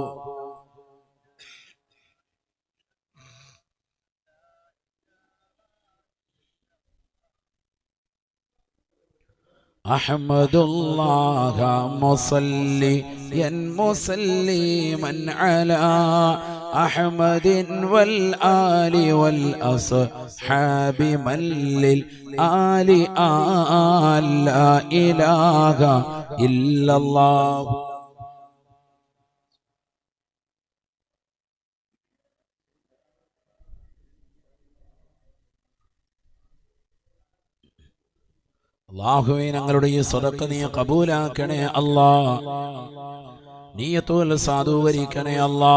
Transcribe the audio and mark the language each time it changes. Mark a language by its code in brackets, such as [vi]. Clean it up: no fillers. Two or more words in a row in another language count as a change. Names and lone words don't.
[ar] أحمد الله مصليا مسلما على أحمد والآل والأصحاب من للآل آل لا إله إلا الله. [ml] അല്ലാഹുവേ, ഞങ്ങളുടെ ഈ സദഖ നീ ഖബൂലാക്കണേ അല്ലാ. നിയത്തുൽ സാധൂകരിക്കണേ അല്ലാ.